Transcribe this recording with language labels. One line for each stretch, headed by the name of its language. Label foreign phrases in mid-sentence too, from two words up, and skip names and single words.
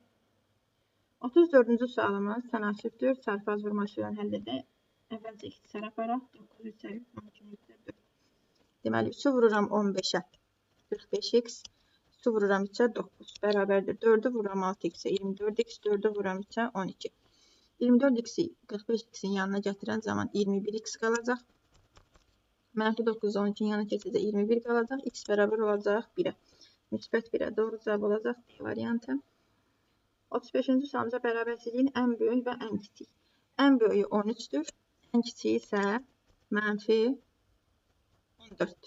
Azerbaijani: 34-cü sualımız tənasübdür. Çarpaz vurma üsulunu həll edək. Əvvəlcə ixtisar aparaq. 9 3 4. Deməli, 3-ü vururam 15-ə 45x. 3-ü vururam 3-ə 9. Bərabərdir. 4-ü vururam 6x-ə 24x. 4-ü vururam 3-ə 12. 24x-i 45x-in yanına gətirən zaman 21x qalacaq. Mənfi 9-u 12-in yanına keçəcək 21 qalacaq. X bərabər olacaq 1-ə. Müsbət 1-ə. Doğru cavab olacaq D variantı. 35-ci sualımıza bərabərsizliyin ən böyük və ən kiçik. Ən böyüyü 13-dür. Ən kiçiyi isə mənfi 14-dür.